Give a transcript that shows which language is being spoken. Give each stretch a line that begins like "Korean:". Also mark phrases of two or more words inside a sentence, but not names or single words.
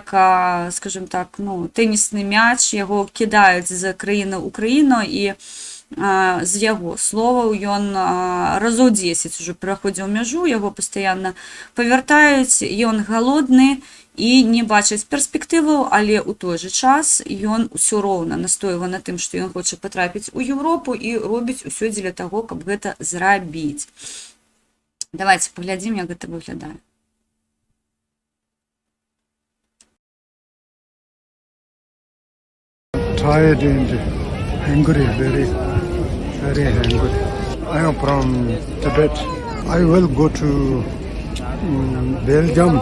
Belarusian: скажем так, тэнісны мяч, яго кідаюць з краіны ў краіну, і з яго словаў ён разоў 10 уже пераходзіў мяжу, яго пастаянна павяртаюць, ён галодны і не бачыць перспектываў, але ў той жа час ён усё роўна настойвае на тым, што ён хоча патрапіць у Еўропу і робіць усё дзеля таго, каб гэта зрабіць. Давайте паглядзім, як гэта выглядае.
English: Tired and angry, very angry. I am from Tibet. I will go to Belgium.